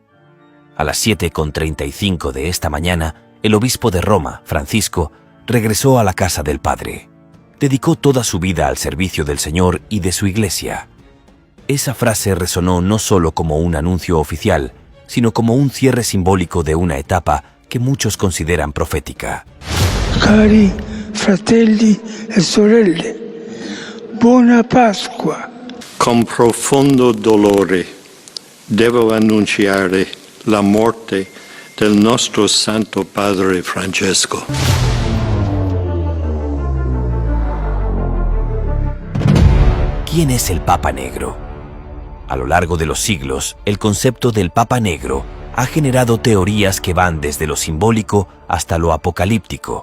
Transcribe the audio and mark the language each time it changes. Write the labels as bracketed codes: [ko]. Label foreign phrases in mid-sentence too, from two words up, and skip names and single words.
[es] A las 7:35 de esta mañana, el obispo de Roma, Francisco, regresó a la casa del Padre. Dedicó toda su vida al servicio del Señor y de su Iglesia. Esa frase resonó no solo como un anuncio oficial, sino como un cierre simbólico de una etapa que muchos consideran profética. [it] Cari fratelli e sorelle, buona Pasqua. Con profondo dolore devo annunciare la morte del nostro Santo Padre Francesco. [es] ¿Quién es el Papa Negro? A lo largo de los siglos, el concepto del Papa Negro ha generado teorías que van desde lo simbólico hasta lo apocalíptico.